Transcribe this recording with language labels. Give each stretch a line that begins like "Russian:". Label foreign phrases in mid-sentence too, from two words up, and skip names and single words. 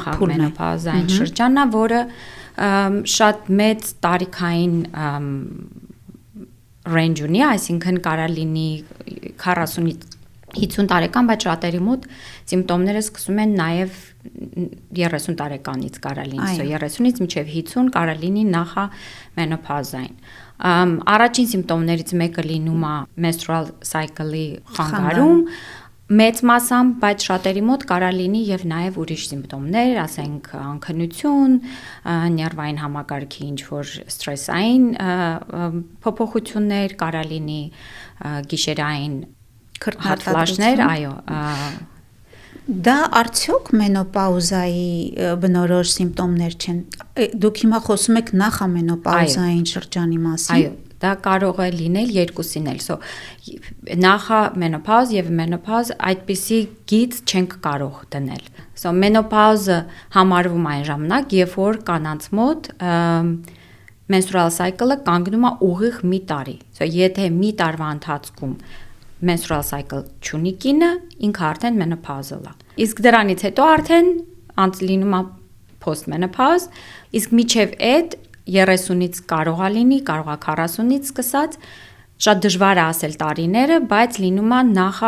Armenian: նախամենոպաուզային շրջանն է, որը շատ մեծ տարիքային range ունի, այսինքն կարող լինի 40-ից 50 տարեկան, բայց շատերի մոտ սիմպտոմները սկսում են նաև 30 տարեկանից կարող լինի, 30-ից մինչև 50 կարող լինի նախամենոպաուզային։ Առաջին սիմպտոմներից մեկը լինում է
English: menstrual cycle-
Armenian: ի խանգարում, մեծ մասամբ, բայց շատերի մոտ կարող լինի եւ նաեւ ուրիշ սիմպտոմներ, ասենք անքնություն, ներվային համակարգի ինչ որ ստրեսային փոփոխություններ, կարող լինի գիշերային քրթատլաշներ, այո։ Դա արդյոք մենոպաուզայի բնորոշ սիմպտոմներ չեն։ Դուք հիմա խոսում եք նախամենոպաուզային շրջանի մասին։ Այո, դա կարող է լինել երկուսին էլ։ Նախամենոպաուզ եւ մենոպաուզ այդպիսի գիծ չենք կարող դնել։ Մենոպաուզը համարվում այն ժամանակ, երբ որ կանանց մոտ
English: menstrual cycle-
Armenian: ը կանգնում է ուղիղ մի տարի։ Եթե մի տարվա ընթացքում
English: menstrual cycle
Armenian: չունի կինը, ինքը արդեն մենոպաուզալ է։ Իսկ դրանից հետո արդեն լինում է post-menopause, իսկ միջև այդ 30-ից կարող է լինի, կարող է 40-ից սկսած, շատ դժվար է ասել տարիները, բայց լինում է նախա